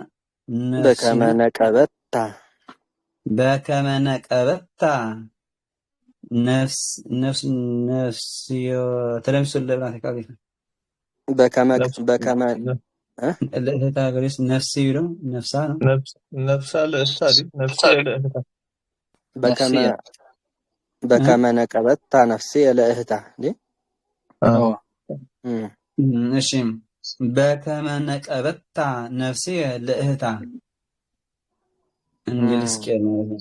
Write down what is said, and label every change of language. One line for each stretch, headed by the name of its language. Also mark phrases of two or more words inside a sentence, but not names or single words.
Geez: በከመነቀበታ በከመነቀበታ ነፍስ ተለምሱ ለብና ተቃቂት በከመ
Amharic: ለእህታ ገሪስ ነፍስ ይለው ነፍሳ ነው
Geez: ነፍሳ ለእስታዲ ነፍሲ ለእህታ በከመነቀበታ ነፍሲ ለእህታ እሺ በከመነቀበታ ነፍሲ ለእህታ
Amharic: እንግሊዝ ነው